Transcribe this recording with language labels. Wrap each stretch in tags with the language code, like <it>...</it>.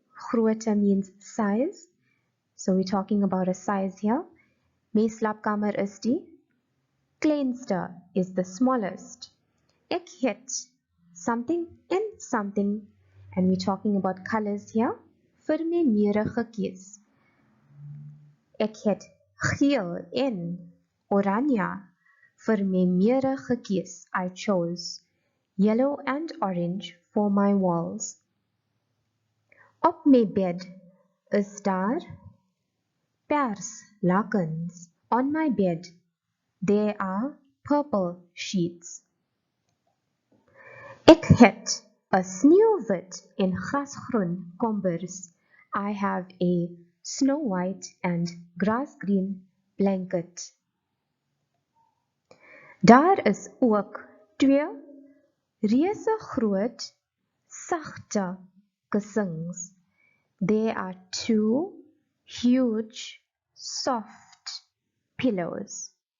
<en>Grootte means size, so we're talking about a size here.</en> <af>My slaapkamer is die. Kleinste</af> <en>is the smallest.</en> <af>Ek het</af> <en>something and something, and we're talking about colors here.</en> <af>Vir my mere gekies. Ek het geel en oranje vir my mere gekies.</af> <en>I chose yellow and orange for my walls.</en> <af>Op my bed is daar pers lakens.</af> <en>On my bed there are purple sheets.</en> <af>Ek het 'n sneeuwwit en grasgroen kombers.</af> <en>I have a snow white and grass green blanket.</en> <af>Daar is ook twee reuse groot sagte kussings.</af> <en>There are two huge soft pillows.</en>